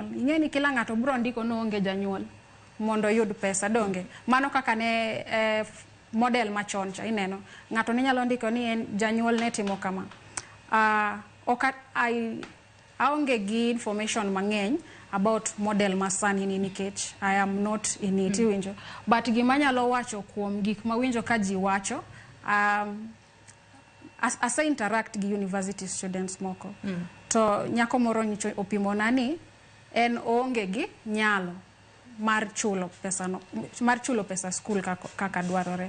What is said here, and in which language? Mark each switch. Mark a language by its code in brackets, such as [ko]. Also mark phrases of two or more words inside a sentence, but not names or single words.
[luo] Ing'eni kila ng'ato bro ndiko no onge janyuol mondo yud pesa donge. Mano kaka ne model machon cha ineno. Ng'ato ne nyalo ndiko ni en janyuol ne timo kama. Aonge gi information mang'eny [en] about model [luo] masani ni nikech [en] I am not in it [luo] winjo. But gima nyalo wacho kuom gik ma winjo ka ji wacho asa interact gi [en] university students [luo] moko. To nyako moro nyicho opimo nani en onge gi nyalo mar chulo pesa school kaka dwarore.